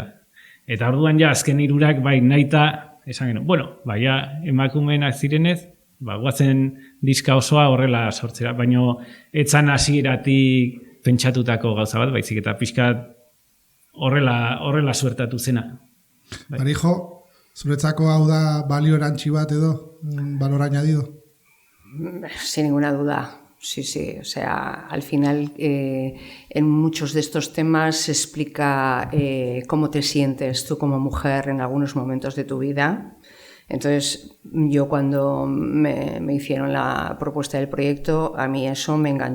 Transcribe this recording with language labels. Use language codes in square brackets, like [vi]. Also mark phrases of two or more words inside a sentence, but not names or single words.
[eu] Eta orduan ja azken 3 bai nahita, esan genuen, ja emakumeenak zirenez, guazen diska osoa horrela sortzera, baino etzan hasieratik pentsatutako gauza bat, baizik eta pixka horrela suertatu zena. Marijo, zuretzako hau da balio erantzi bat edo, [es] valor añadido? Sin ninguna duda. Sí, o sea, al final en muchos de estos temas se explica cómo te sientes tú como mujer en algunos momentos de tu vida. Entonces, yo cuando me hicieron la propuesta del proyecto, a mí eso me enganchó.